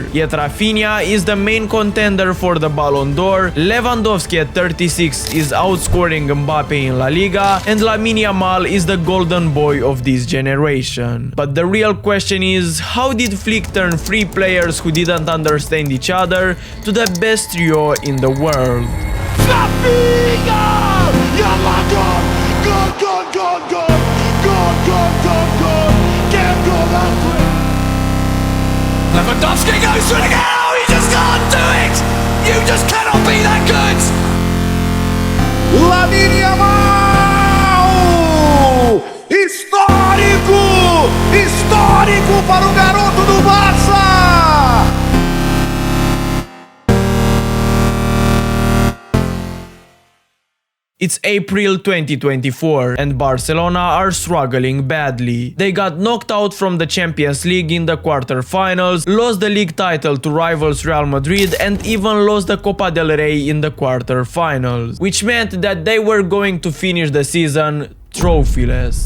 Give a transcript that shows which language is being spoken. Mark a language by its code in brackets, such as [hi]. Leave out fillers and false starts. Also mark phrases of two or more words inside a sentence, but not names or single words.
[en] Yet Rafinha is the main contender for the Ballon d'Or, Lewandowski at 36 is outscoring Mbappe in La Liga, and Lamine Yamal is the golden boy of this generation. But the real question is, how did Flick turn three players who didn't understand each other to the best trio in the world? Rafinha! Yamal gone! Gone, gone, gone, gone! Gone, gone, gone, gone! Can't go that way! Lewandowski goes through it again! Oh, you just can't do it! You just cannot be that good! Lamine Yamal! [pt] Histórico! Histórico para o garoto do Barça! [en] It's April 2024 and Barcelona are struggling badly. They got knocked out from the Champions League in the quarterfinals, lost the league title to rivals Real Madrid and even lost the Copa del Rey in the quarterfinals, which meant that they were going to finish the season trophyless.